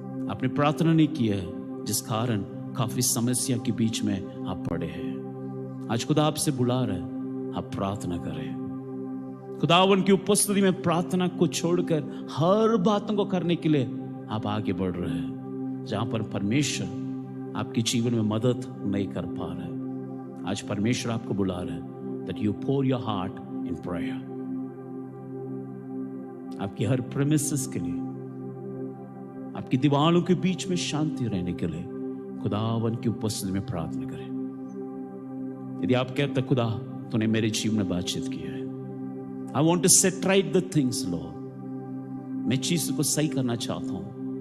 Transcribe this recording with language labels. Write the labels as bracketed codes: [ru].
[hi] आपने प्रार्थना नहीं किया है, जिस कारण काफी समस्या के बीच में आप पड़े हैं। आज खुदा आपसे बुला रहे हैं, आप प्रार्थना करें। खुदावन की उपस्थिति में प्रार्थना को छोड़कर हर बातों को करने के लिए आप आगे बढ़ रहे हैं, जहां पर परमेश्वर आपके जीवन में मदद नहीं कर पा रहे। आज परमेश्वर आपको बुला रहे हैं [en] that you pour your heart in prayer। [hi] आपकी हर प्रेमिसेस के लिए, आपकी दीवारों के बीच में शांति रहने के लिए खुदावन की उपस्थिति में प्रार्थना करें। यदि आप कहते खुदा तूने मेरे जीवन में बातचीत की है, [en] I want to set right the things Lord, [hi] मैं चीज को सही करना चाहता हूं।